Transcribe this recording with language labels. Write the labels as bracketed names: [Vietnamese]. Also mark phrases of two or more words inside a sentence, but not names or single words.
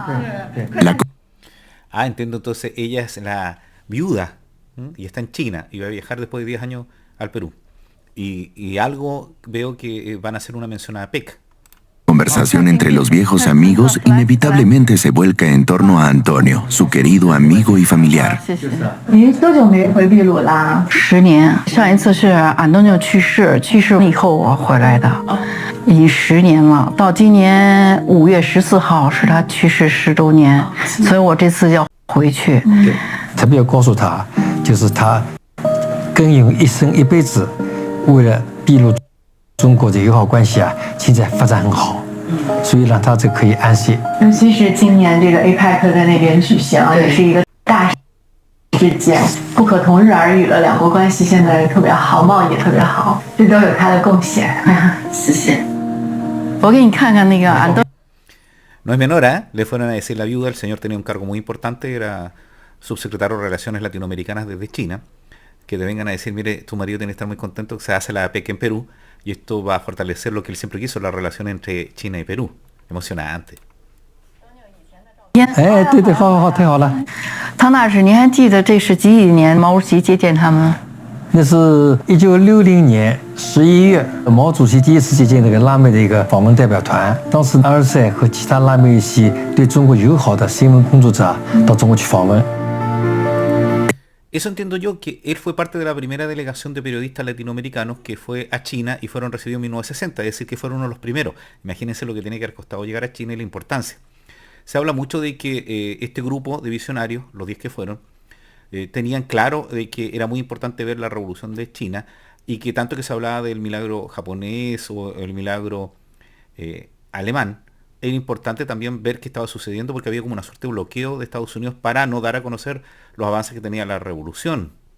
[Spanish] Entiendo, entonces ella es la viuda, ¿m? Y está en China y va a viajar después de 10 años al Perú. Y algo veo que van a hacer una mención a PEC. conversación entre los viejos amigos inevitablemente se vuelca en torno a Antonio, su querido amigo y familiar. [Chinese] 您多久没回秘鲁啦 10年，上一次是安东尼奥去世以后我回来的，已经10年了。到今年5月14号是他去世10周年，所以我这次要回去。特别要告诉他，就是他耕耘一生一辈子，为了秘鲁中国的友好关系啊，现在发展很好，所以让他这可以安息。尤其是今年这个 APEC 在那边举行，也是一个大事件，不可同日而语了。两国关系现在特别好，贸易也特别好，这都有他的贡献。谢谢。我给你看看那个安东。 [Spanish] No es menor, ¿eh? Le fueron a decir la viuda, el señor tenía un cargo muy importante, era subsecretario de Relaciones Latinoamericanas desde China, que te vengan a decir, mire, tu marido tiene que estar muy contento que se hace la APEC en Perú, y esto va a fortalecer lo que él siempre quiso, la relación entre China y Perú. Emocionante. [Chinese] 哎，对对，好好好，太好了。汤大使，您还记得这是几年毛主席接见他们？那是1960年11月，毛主席第一次接见那个拉美的一个访问代表团。当时阿尔塞和其他拉美一些对中国友好的新闻工作者到中国去访问。 [Spanish] Eso entiendo yo, que él fue parte de la primera delegación de periodistas latinoamericanos que fue a China y fueron recibidos en 1960, es decir, que fueron uno de los primeros. Imagínense lo que tiene que haber costado llegar a China y la importancia. Se habla mucho de que este grupo de visionarios, los 10 que fueron, tenían claro de que era muy importante ver la revolución de China y que tanto que se hablaba del milagro japonés o el milagro alemán, era importante también ver qué estaba sucediendo porque había como una suerte de bloqueo de Estados Unidos para no dar a conocer los avances que tenía la revolución.